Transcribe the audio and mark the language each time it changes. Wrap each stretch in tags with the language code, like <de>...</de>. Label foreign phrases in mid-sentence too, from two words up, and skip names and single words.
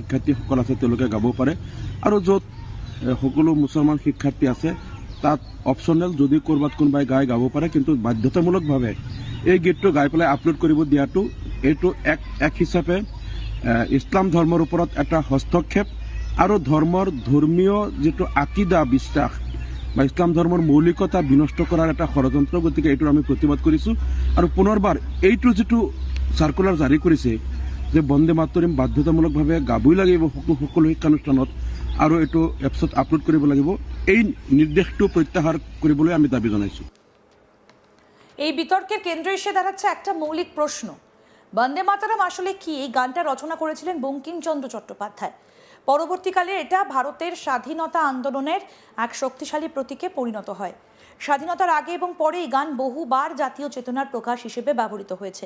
<as>শিক্ষাৰ্থীসকল আছে তেওঁলোকে গাব পাৰে, আৰু য'ত সকলো মুছলমান শিক্ষাৰ্থী আছে তাত অপশ্যনেল যদি ক'ৰবাত কোনোবাই গাব পাৰে কিন্তু বাধ্যতামূলকভাৱে এই গীতটো গাই পেলাই আপলোড কৰিব দিয়াটো এইটো এক হিচাপে ইছলাম ধৰ্মৰ ওপৰত এটা হস্তক্ষেপ আৰু ধৰ্মীয় যিটো আকিদা বিশ্বাস বা ইছলাম ধৰ্মৰ মৌলিকতা বিনষ্ট কৰাৰ এটা ষড়যন্ত্ৰ। গতিকে এইটোৰ আমি প্ৰতিবাদ কৰিছোঁ আৰু পুনৰবাৰ এইটো যিটো চাৰ্কুলাৰ জাৰি কৰিছে যে বন্দে মাতৰম বাধ্যতামূলকভাৱে গাবই লাগিব সকলো শিক্ষানুষ্ঠানত আৰু এইটো এপছত আপলোড কৰিব লাগিব, এই নিৰ্দেশটো প্ৰত্যাহাৰ কৰিবলৈ আমি দাবী জনাইছোঁ।</as> <bn>এই বিতর্কের কেন্দ্রে এসে দাঁড়াচ্ছে একটা মৌলিক প্রশ্ন, বন্দে মাতরম আসলে কি? এই গানটা রচনা করেছিলেন বঙ্কিমচন্দ্র চট্টোপাধ্যায়। পরবর্তীকালে এটা ভারতের স্বাধীনতা আন্দোলনের এক শক্তিশালী প্রতীকে পরিণত হয়। স্বাধীনতার আগে এবং পরে এই গান বহুবার জাতীয় চেতনার প্রকাশ হিসেবে ব্যবহৃত হয়েছে।</bn>